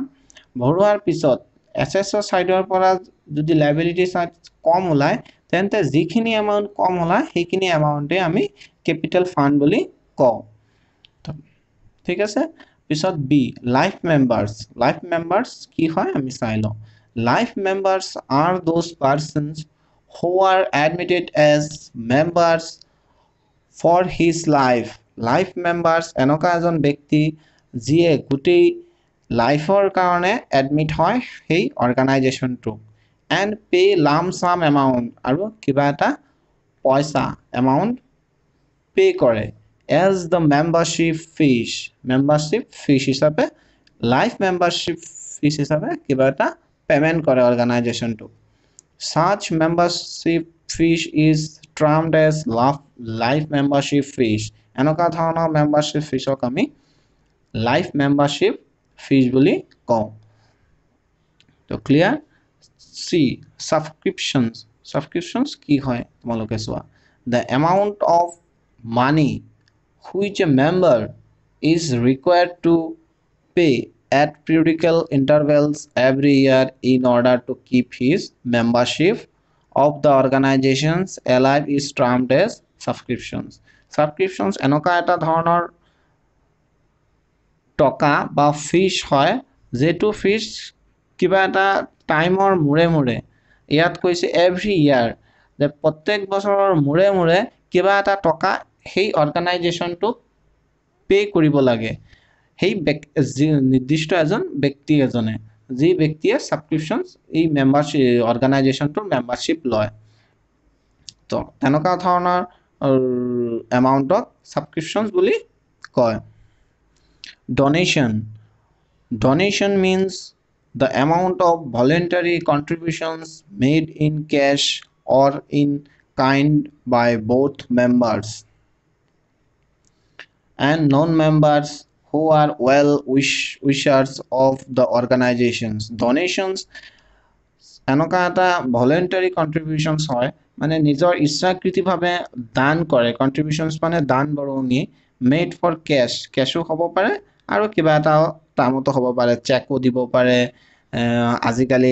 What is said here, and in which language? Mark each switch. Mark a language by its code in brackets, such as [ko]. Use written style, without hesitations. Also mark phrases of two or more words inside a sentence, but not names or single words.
[as] ভৰোৱাৰ পিছত এছেটছৰ সাইডৰ পৰা যদি [en] liability side [as] কম ওলায় তেন্তে যিখিনি এমাউণ্ট কম ওলায় সেইখিনি এমাউণ্টে আমি [en] capital fund [as] বুলি কওঁ। ঠিক আছে। পিছত বি, [en] life members. Life members [as] কি হয় আমি চাই লওঁ। [en] Life members are those persons who are admitted as members for his life. Life members [as] এনেকুৱা এজন ব্যক্তি যিয়ে গোটেই লাইফৰ কাৰণে এডমিট হয় সেই অৰ্গানাইজেশ্যনটো, [en] and pay lump sum amount, [as] আৰু কিবা এটা পইচা এমাউণ্ট পে কৰে [en] as the membership fees. membership fees [as] হিচাপে [en] life membership fees [as] হিচাপে কিবা এটা পেমেণ্ট কৰে অৰ্গানাইজেশ্যনটো। [en] Such membership fees is termed as life membership fees. [as] এনেকুৱা ধৰণৰ [en] membership fees [as] ক আমি [en] life membership fees [as] বুলি কওঁ। তো ক্লিয়াৰ। চি, subscriptions. Subscriptions কি হয় তোমালোকে চোৱা। [en] The amount of money which a member is required to pay at periodical intervals every year in order to keep his membership of the organizations alive is termed as subscriptions. [as] Subscriptions এনেকুৱা এটা ধৰণৰ টকা বা ফিজ হয় যেটো ফিজ কিবা এটা টাইমৰ মূৰে মূৰে, ইয়াত কৈছে [en] every year, [as] যে প্ৰত্যেক বছৰৰ মূৰে মূৰে কিবা এটা টকা সেই অৰ্গানাইজেশ্যনটোক পে কৰিব লাগে সেই নিৰ্দিষ্ট এজন ব্যক্তি এজনে, যি ব্যক্তিয়ে ছাবস্ক্ৰিপশ্যন এই মেম্বাৰশ্বিপ অৰ্গানাইজেশ্যনটোৰ মেম্বাৰশ্বিপ লয়। তো তেনেকুৱা ধৰণৰ এমাউণ্টক ছাবস্ক্ৰিপশ্যনছ বুলি কয়। ডনেশ্যন। [en] ডনেশ্যন means the amount of voluntary contributions made in cash or in kind by both members and non-members who are well wishers of the organizations. [as] Donations এনেকুৱা এটা [en] voluntary contributions [as] হয়, মানে নিজৰ ইচ্ছাকৃতিভাৱে দান কৰে। কণ্ট্ৰিবিউশ্যনছ মানে দান বৰঙণি, [en] made for cash [as] হ'ব পাৰে আৰু কিবা এটা টাৰ্মতো হ'ব পাৰে চেকো দিব পাৰে আজিকালি